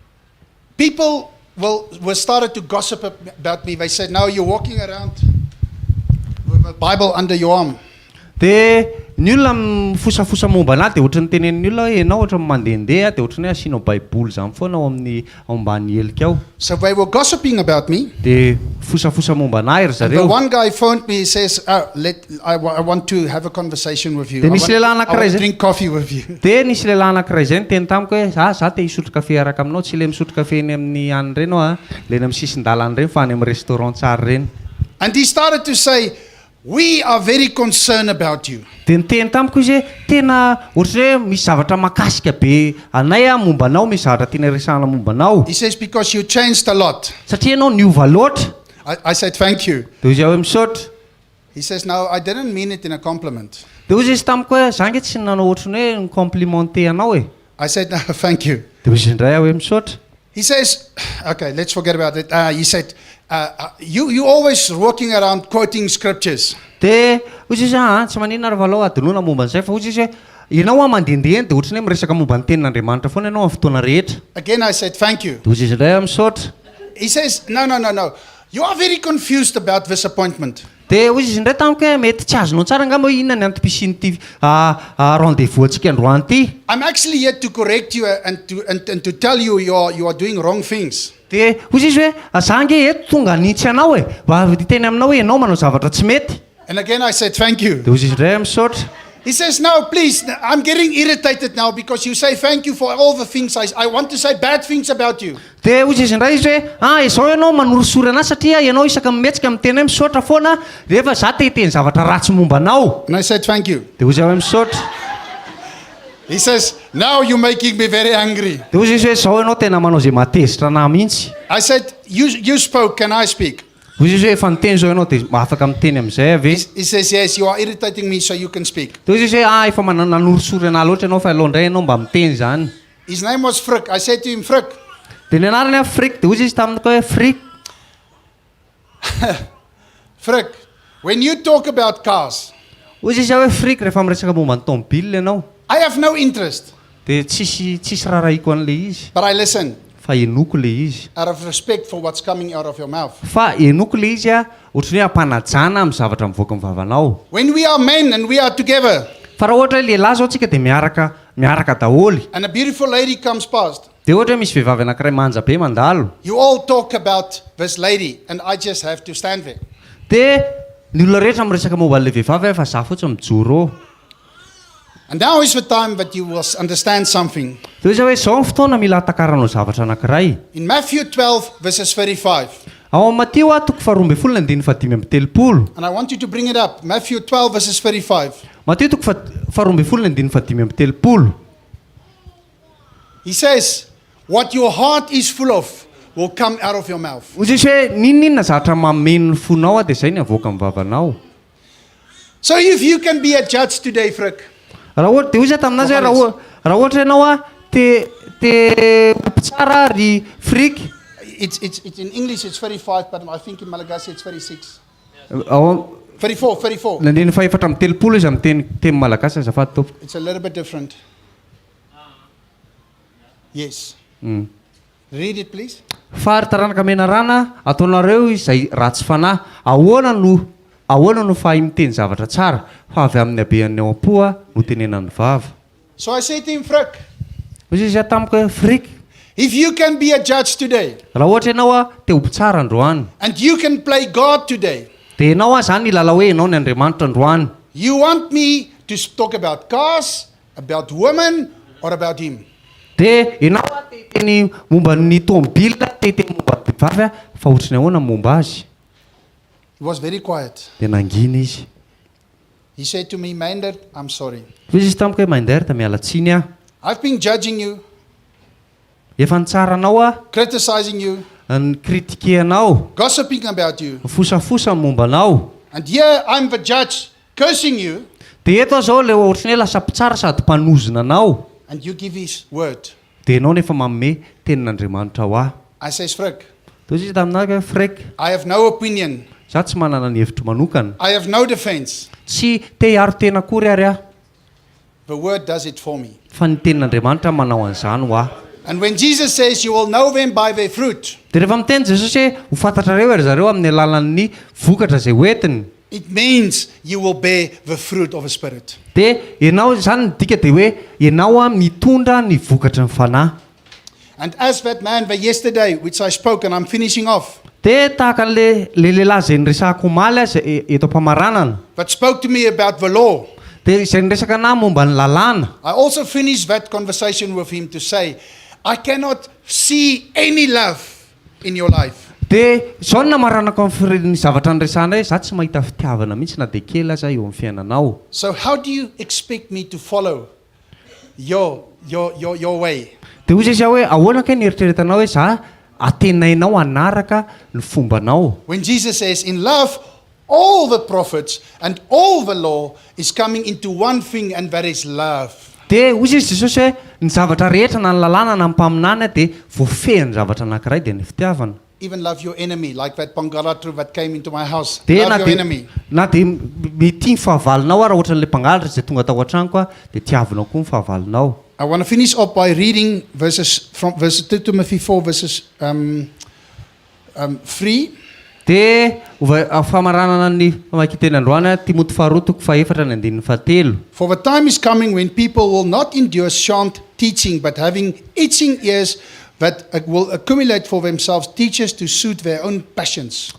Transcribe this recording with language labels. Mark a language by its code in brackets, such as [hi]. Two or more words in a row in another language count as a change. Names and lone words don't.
[en] people were started to gossip about me. They said, now you're walking around with a Bible under your arm. [mg] Dia ny olona mifosafosa momba anahy dia ohatran'ny tenenin'ny olona hoe ianao ohatran'ny mandehandeha dia ohatran'ny hoe asianao baiboly izany foana ao amin'ny ao ambany helika ao. [en] So they were gossiping about me. [mg] Dia fosafosa momba anahy ry [en] The [mg] zareo. [en] one guy phoned me, he says, I want to have a conversation with you. [mg] Dia [en] I [mg] misy lehilahy [en] want [mg] anankiray [en] to [mg] zay. [en] drink coffee with you. [mg] Dia nisy lehilahy anankiray izay niteny tamiko hoe za te hisotro kafe araka aminao tsy le misotro kafe eny amin'ny any ireny aho le eny amin'ny sisin-dalana ireny fa any amin'ny restaurant tsara ireny. [en] And he started to say, we are very concerned about you. [mg] Dia niteny tamiko izy hoe tena ohatry hoe misy zavatra makasika be anay momba anao, misy zavatra tiana resahana momba anao. [en] He says, because you changed a lot. [mg] Satria ianao niova loatra. [en] I said, thank you. [mg] Dia izy hoe misaotra. [en] He says, no, I didn't mean it in a compliment. [mg] dia hozy izy tamiko hoe za nge tsy nanao ohatrany hoe nycomplimenté anao e. [en] I said, no, thank you. [mg] Dia hozy indray aho hoe misaotra. [en] He says, okay, let's forget about it. He said, you always walking around quoting scriptures. [mg] Dia hozy izy tsy maninona raha valao adinoana momba an'izay fa hozy izy hoe ianao a mandehandeha dia ohatrany hoe miresaka momba ny tenin'Andriamanitra foana ianao amin'ny fotoana rehetra. [en] Again, I said, thank you. [mg] Dia hozy izy indray aho misaotra. [en] He says, no. You are very confused about this appointment. [mg] Dia hozy izy indray tamiko hoe mety tsy azonao tsara angamba hoe inona ny antom-pisian'ity rendez-vous antsika androany ity. [en] I'm actually here to correct you and to tell you you are doing wrong things. [mg] Dia hozy izy hoe za nge eto tonga nintsy anao e mba diteny aminao hoe ianao manao zavatra tsy mety. [en] And again, I said, thank you. [mg] Dia hozy izy indray misaotra. [en] He says, no, please, I'm getting irritated now because you say thank you for all the things I want to say bad things about you. [mg] Dia hozy izy indray izy hoe izao ianao manorosory anahy satria ianao isaka mimetsika miteny hoe misaotra foana rehefa za te hiteny zavatra ratsy momba anao. [en] And I said, thank you. [mg] Dia hozy aho hoe misaotra. [en] He says, now you're making me very angry. [mg] Dia hozy izy hoe izao ianao tena manao izay matezitra anahy mihitsy. [en] I said, you spoke, can I speak? [mg] Hozy izy hoe efa niteny izao ianao dia afaka miteny amin'izay ave. [en] He says, yes, you are irritating me so you can speak. [mg] Dia hozy izy hoe efa nanorosory anahy loatra ianao fa aleo indray ianao mba miteny izany. [en] His name was Frick. I said to him, Frick, [mg] Dia ny anarany a Frik. Dia hozy izy taminako hoe Frik. [en] Frick, when you talk about cars, [mg] Hozy izy hoe Frik rehefa miresaka momba ny tômôbila ianao. [en] I have no interest, [mg] Dia tsisy rarahiko an'ilay izy. [en] but I listen [mg] Fa enoko ilay izy. [en] out of respect for what's coming out of your mouth. [mg] Fa enoko ilay izy ohatrany hoe ampanajana amin'ny zavatra mivoaka amin'ny vavanao. [en] When we are men and we are together, [mg] Fa raha ohatra hoe lehilahy zao tsika dia miaraka daholo. [en] and a beautiful lady comes past, [mg] Dia ohatra hoe misy vehivavy anankiray manja be mandalo. [en] you all talk about this lady, and I just have to stand there. [mg] Dia ny olona rehetra miresaka momba an'ilay vehivavy fa za fotsiny mijoro. [en] And now is the time that you will understand something. [mg] Dia izy hoe izao ny fotoana mila hatakaranao zavatra anankiray. [en] In Matthew 12, verses 35, [mg] Ao amin'ny Mateo toko 12:5. [en] and I want you to bring it up. Matthew 12, verses 35. [mg] Mateo toko 12:5. [en] He says, what your heart is full of will come out of your mouth. [mg] Hozy izy hoe ninona zavatra mameno ny fonao dia izay ny avoaka amin'ny vavanao. [en] So if you can be a judge today, Frick, [mg] Raha ohatra dia hozy taminazy hoe raha ohatra ianao te tsara ry Frik. [en] it's in English it's 35, but I think in Malagasy it's 36. [mg] Ao 34. nandiny fahefatra amin'ny 3 izy amin'ny teny malagasy azafady tompoko. [en] It's a little bit different. Yes. Read it, please. [mg] Fary taranaka menarana ataonareo izay ratsy fanahy. Ahoana no fahay miteny zavatra tsara fa avy amin'ny habean'ny ao am-po no tenenan'ny vava. [en] So I say to him, Frick, [mg] Hozy izy tamiko hoe Frik. [en] if you can be a judge today, [mg] Raha ohatra ianao te ho tsara androany. [en] and you can play God today, [mg] Dia ianao zany ilala hoe ianao ny Andriamanitra androany. [en] you want me to talk about cars, about women, or about him? [mg] Dia ianao te hiteny momba ny tômôbila, te hiteny momba ny vehivavy fa ohatrany ahoana momba azy. [en] He was very quiet. [mg] Dia nangina izy. [en] He said to me, Myndert, I'm sorry. [mg] Hozy izy tamiko hoe Myndert miala tsiny aho. [en] I've been judging you, [mg] Efa nitsara anao [en] criticizing you, [mg] ny kritike anao, [en] gossiping about you. [mg] fosafosa momba anao. [en] And here I'm the judge cursing you, [mg] Dia eto zao le ohatrany hoe lasa mpitsara sady mpanozona anao. [en] and you give his word. [mg] Dia ianao nefa manome tenin'Andriamanitra ho aho. [en] I says, Frick, [mg] Dia izy taminazy hoe Frik, [en] I have no opinion. [mg] za tsy manana ny hevitro manokana. [en] I have no defense. [mg] Tsy te hiaro tena akory ary aho. [en] The word does it for me. [mg] Fa ny tenin'Andriamanitra manao an'izany ho aho. [en] And when Jesus says you will know them by their fruit, [mg] Dia rehefa miteny Jesosy hoe ho fantatrareo ary zareo amin'ny alalan'ny vokatra izay hoentiny. [en] it means you will bear the fruit of the Spirit. [mg] Dia ianao zany ny dika dia hoe ianao mitondra ny vokatra ny fanahy. [en] And as that man the yesterday, which I spoke, and I'm finishing off, [mg] Dia tahaka an'le lehilahy izay niresahako omaly izay eto am-pamaranana. [en] that spoke to me about the law, [mg] Dia izay niresaka anahy momba ny lalàna. [en] I also finished that conversation with him to say, I cannot see any love in your life. [mg] Dia izao no namaranako amin'ny zavatra niresahana hoe za tsy mahita fitiavana mihitsy na dia kely aza eo amin'ny fiainanao. [en] So how do you expect me to follow your way? [mg] Dia hozy izy hoe ahoana ke nieritreretanao hoe za atenainao anaraka ny fombanao. [en] When Jesus says, in love, all the prophets and all the law is coming into one thing, and that is love. [mg] Dia hozy izy Jesosy hoe ny zavatra rehetra na ny lalàna na ny mpaminana dia voafehny zavatra anankiray dia ny fitiavana. [en] Even love your enemy, like that pangalatru that came into my house. [mg] Dia [en] Love your enemy. [mg] na dia mety ny fahavalinao ara ohatran'ilay mpangalatra izay tonga tao an-tranoko a dia tiavinao koa ny fahavalinao. [en] I want to finish up by reading verses from verses 2 Timothy 4 verses 3. [mg] Dia famaranana ny famakian-teny androany Timoty faharotoko faefatra ny andininy fahatelo. [en] For the time is coming when people will not endure sound teaching, but having itching ears that will accumulate for themselves teachers to suit their own passions.